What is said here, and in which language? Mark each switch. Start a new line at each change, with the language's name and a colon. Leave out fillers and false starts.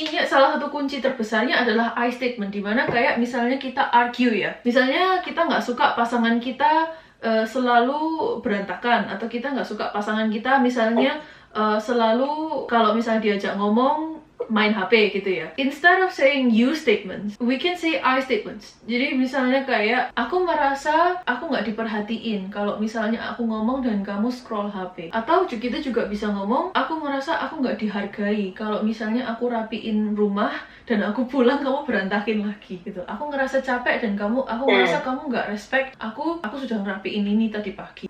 Indonesian: Salah satu kunci terbesarnya adalah I statement, dimana kayak misalnya kita argue ya. Misalnya kita nggak suka pasangan kita selalu berantakan, atau kita nggak suka pasangan kita misalnya selalu kalau misalnya diajak ngomong main HP gitu ya.
English: Instead of saying you statements, we can say I statements.
Indonesian: Jadi misalnya kayak aku merasa aku nggak diperhatiin kalau misalnya aku ngomong dan kamu scroll HP. Atau kita juga bisa ngomong aku merasa aku nggak dihargai kalau misalnya aku rapiin rumah dan aku pulang kamu berantakin lagi gitu. Aku ngerasa capek dan aku ngerasa kamu nggak respect aku sudah ngerapiin ini tadi pagi.